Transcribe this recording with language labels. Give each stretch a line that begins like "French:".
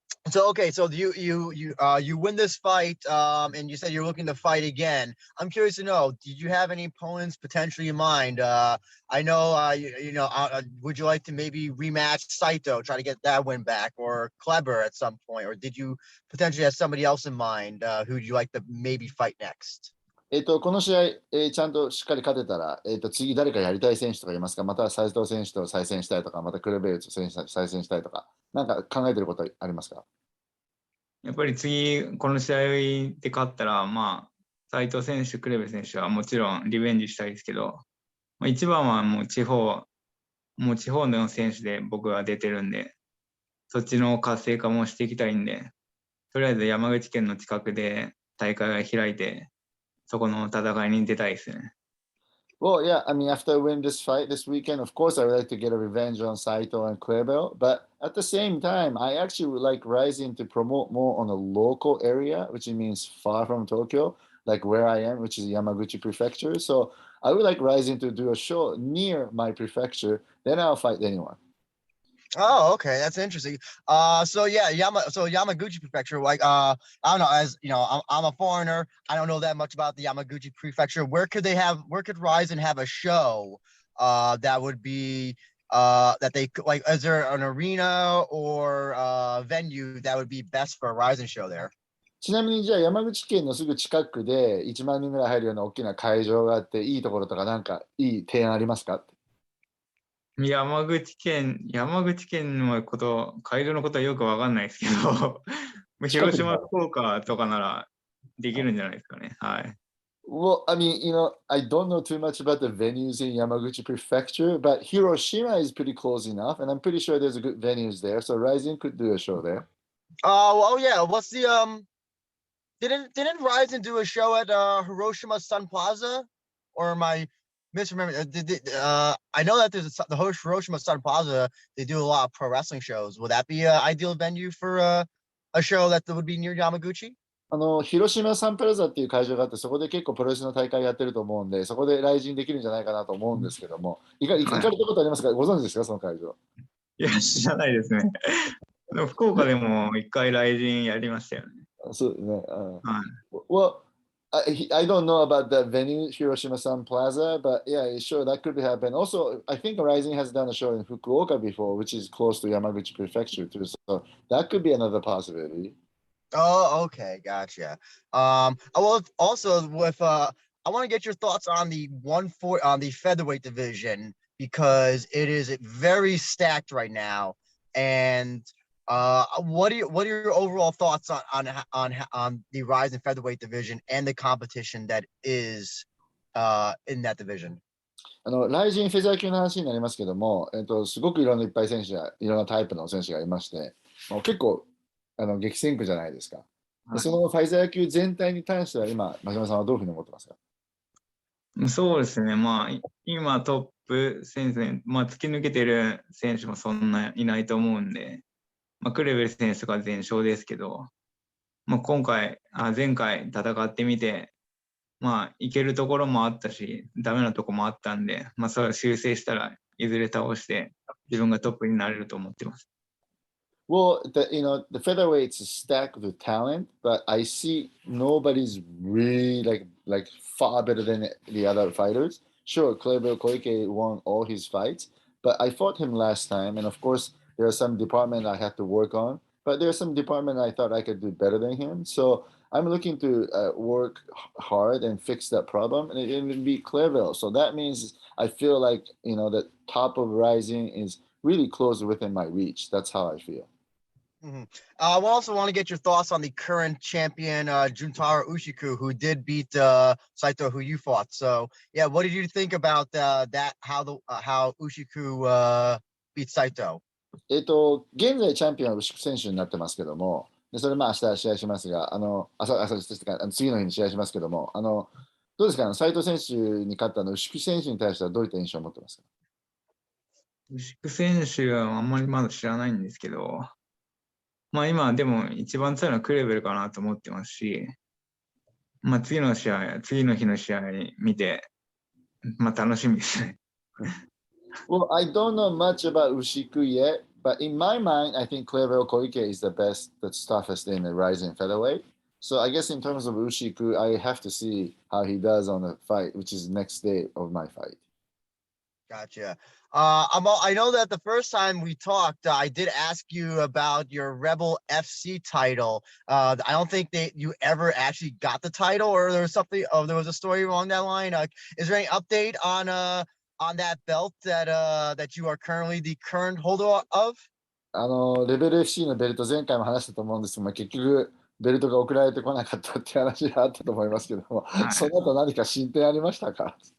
English: So okay, so you win this fight, and you said you're looking to fight again. I'm curious to know, did you have any opponents potentially in mind? I know, would you like to maybe rematch Saito, try to get that win back, or Kleber at some point, or did you potentially have somebody else in mind who'd you like to maybe fight next?
Japanese: この試合、ちゃんとしっかり勝てたら、次誰かやりたい選手とかいますか？または斉藤選手と再戦したいとか、またクレベルと再戦したいとか、なんか考えてることありますか？やっぱり次、この試合で勝ったら、まあ、斉藤選手、クレベ選手はもちろんリベンジしたいですけど、まあ、一番はもう地方の選手で僕は出てるんで、そっちの活性化もしていきたいんで、とりあえず山口県の近くで大会が開いて、そこの戦いに出たいですね。
English: Well, yeah, I mean, after I win this fight this weekend, of course, I would like to get a revenge on Saito and Kleber. But at the same time, I actually would like RIZIN to promote more on a local area, which means far from Tokyo, like where I am, which is Yamaguchi Prefecture. So I would like RIZIN to do a show near my prefecture. Then I'll fight anyone. Oh, okay, that's interesting. So yeah, Yamaguchi Prefecture, like I don't know, as you know, I'm a foreigner. I don't know that much about the Yamaguchi Prefecture. Where could RIZIN have a show that would be that they could like, is there an arena or venue that would be best for a RIZIN show there?
Japanese: ちなみにじゃあ山口県のすぐ近くで1万人ぐらい入るような大きな会場があっていいところとかなんかいい提案ありますか？山口県のこと、会場のことはよくわかんないですけど、広島、福岡とかならできるんじゃないですかね。はい。
English: Well, I mean, I don't know too much about the venues in Yamaguchi Prefecture, but Hiroshima is pretty close enough, and I'm pretty sure there's a good venues there. So RIZIN could do a show there. Oh yeah, what's the didn't RIZIN do a show at Hiroshima Sun Plaza, or am I misremembering? I know that there's the Hiroshima Sun Plaza. They do a lot of pro wrestling shows. Would that be an ideal venue for a show that would be near Yamaguchi?
Japanese: 広島サンプラザっていう会場があって、そこで結構プロレスの大会やってると思うんで、そこで来陣できるんじゃないかなと思うんですけども、行かれたことありますか？ご存知ですか、その会場。いや、知らないですね。でも福岡でも一回来陣やりましたよね。そうですね。はい。
English: Well, I don't know about that venue, Hiroshima Sun Plaza, but yeah, sure, that could happen. Also, I think RIZIN has done a show in Fukuoka before, which is close to Yamaguchi Prefecture too. So that could be another possibility. Oh, okay, gotcha. Well, also with I want to get your thoughts on the the featherweight division, because it is very stacked right now. And what are your overall thoughts on the RIZIN featherweight division and the competition that is in that division?
Japanese: ライジンフェザー級の話になりますけども、すごくいろんないっぱい選手が、いろんなタイプの選手がいまして、結構激戦区じゃないですか。はい、そのファイザー級全体に関しては今、真島さんはどういうふうに思ってますか？そうですね、まあ、今トップ戦線、突き抜けてる選手もそんないないと思うんで、クレベル選手とか全勝ですけど、前回戦ってみて、いけるところもあったし、ダメなところもあったんで、それを修正したらいずれ倒して自分がトップになれると思ってます。
English: Well, the featherweights is stacked with talent, but I see nobody's really like far better than the other fighters. Sure, Kleber Koike won all his fights, but I fought him last time, and of course there are some department I have to work on, but there's some department I thought I could do better than him. So I'm looking to work hard and fix that problem, and it will be Clearville. So that means I feel like the top of RIZIN is really close within my reach. That's how I feel. Mm-hmm. I also want to get your thoughts on the current champion, Juntaro Ushiku, who did beat Saito, who you fought. So, yeah, what did you think about that? How Ushiku beat Saito?
Japanese: 現在チャンピオンは牛久選手になってますけども、でそれ明日試合しますが、次の日に試合しますけども、どうですか、斉藤選手に勝った牛久選手に対してはどういった印象を持ってますか？牛久選手はあんまりまだ知らないんですけど、今でも一番強いのはクレベルかなと思ってますし、次の日の試合見て、楽しみですね。
English: Well, I don't know much about Ushiku yet, but in my mind, I think Clearville Koike is the best, that's toughest in the RIZIN featherweight. So I guess in terms of Ushiku, I have to see how he does on the fight, which is next day of my fight. Gotcha. I know that the first time we talked, I did ask you about your Rebel FC title. I don't think you ever actually got the title, or there was something. Oh, there was a story along that line. Is there any update on that belt that you are currently the current holder of?
Japanese: レベル FC のベルト前回も話したと思うんですが、結局ベルトが送られてこなかったって話があったと思いますけども、はい、その後何か進展ありましたか？